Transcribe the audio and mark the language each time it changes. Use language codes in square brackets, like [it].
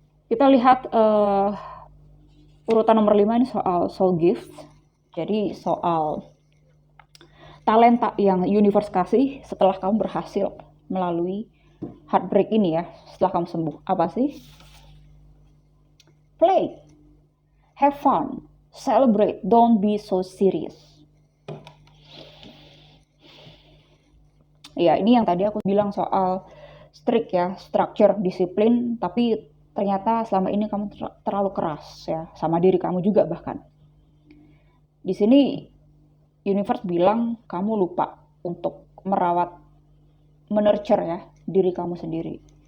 [id] Kita lihat urutan nomor 5 ini soal [en] soul gift. [id] Jadi soal talenta yang universe kasih setelah kamu berhasil melalui heartbreak ini ya, setelah kamu sembuh. Apa sih? [en] Play, have fun, celebrate, don't be so serious. [id] Ya, ini yang tadi aku bilang soal strict ya, structure, disiplin, tapi ternyata selama ini kamu terlalu keras ya, sama diri kamu juga bahkan. Di sini universe bilang kamu lupa untuk merawat, menurture ya diri kamu sendiri.